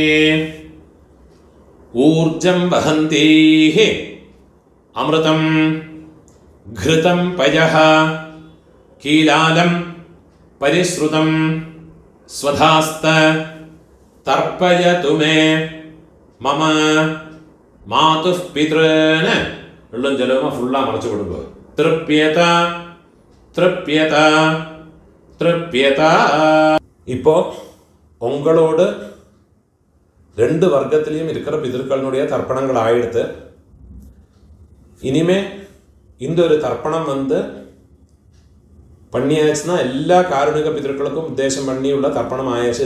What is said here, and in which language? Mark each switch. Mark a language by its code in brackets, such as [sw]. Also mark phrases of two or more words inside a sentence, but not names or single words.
[sa] ऊर्जं वहन्तीः अमृतं घृतं पयः कीलालं परिश्रुतं स्वधास्त तर्पयतु मे मम मातुः पितॄन्. [ml] വെള്ളം ജലവുമായി ഫുള്ളാக മറച്ചു കൊടുക്കുക. [sa] तृप्यत तृप्यत तृप्यत. [ta] இப்போ உங்களோடு ரெண்டு வர்க்கத்திலையும் இருக்கிற பிதர்களுடைய தர்ப்பணங்கள் ஆயிடுத்து. இனிமே இந்த ஒரு தர்ப்பணம் பண்ணியாச்சுன்னா எல்லா காருணிக பிதர்களுக்கும் உத்தேசம் பண்ணியுள்ள தர்ப்பணம் ஆயாச்சு.